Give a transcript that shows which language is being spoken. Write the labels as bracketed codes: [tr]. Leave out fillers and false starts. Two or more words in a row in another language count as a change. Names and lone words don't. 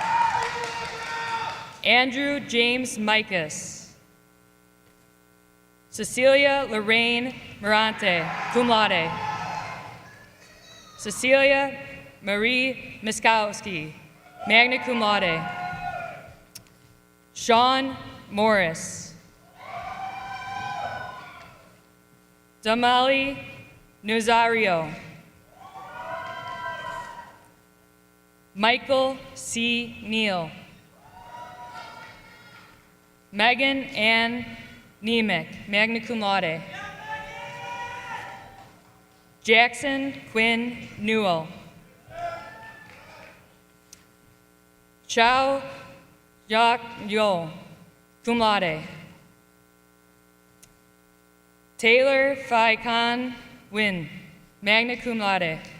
[en] Andrew James Micus. Cecilia Lorraine Morante, [la] cum laude. [en] Cecilia Marie Miskowski, [la] magna cum laude. [en] Sean Morris. Damali Nuzario. Michael C. Neal. Megan Ann Nemec, [la] magna cum laude. [en] Jackson Quinn Newell. Chao Yak Yo, [la] cum laude. [en] Taylor Phi Khan Win, [la] magna cum laude.